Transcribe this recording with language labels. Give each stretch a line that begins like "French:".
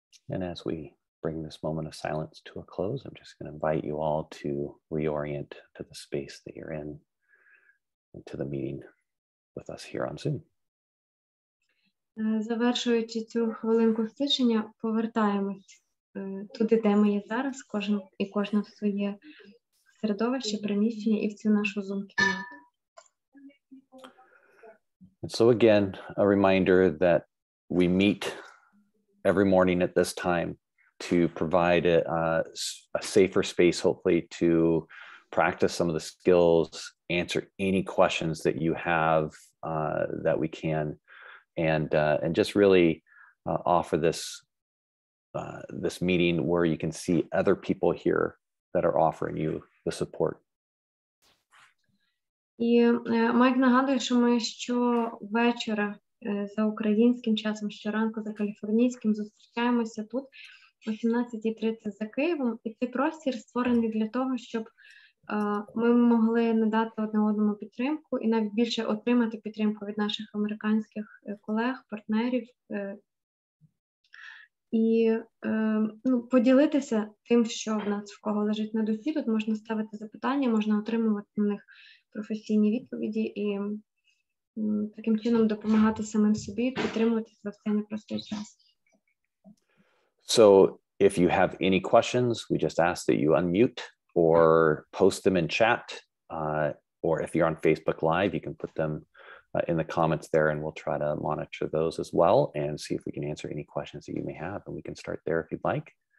English: And as we bring this moment of silence to a close, I'm just going to invite you all to reorient to the space that you're in and to the meeting with us here on Zoom.
Ukrainian: Завершуючи цю хвилинку стишення, повертаємось туди, де ми є зараз, кожен і кожна в своє середовище, приміщення і в цю нашу Zoom-кімнату.
English: And so again, a reminder that we meet every morning at this time to provide a safer space, hopefully, to practice some of the skills, answer any questions that you have that we can, and just really offer this meeting where you can see other people here that are offering you the support.
Ukrainian: І Майк нагадує, що ми щовечора за українським часом, щоранку за каліфорнійським зустрічаємося тут о 17:30 за Києвом. І цей простір створений для того, щоб ми могли надати одне одному підтримку і навіть більше отримати підтримку від наших американських колег, партнерів. І поділитися тим, що в нас в кого лежить на душі. Тут можна ставити запитання, можна отримувати на них професійні відповіді і таким чином допомагати самим собі, підтримуватися в цей непростий час.
English: So if you have any questions, we just ask that you unmute or post them in chat, or if you're on Facebook Live, you can put them in the comments there, and we'll try to monitor those as well and see if we can answer any questions that you may have, and we can start there if you'd like.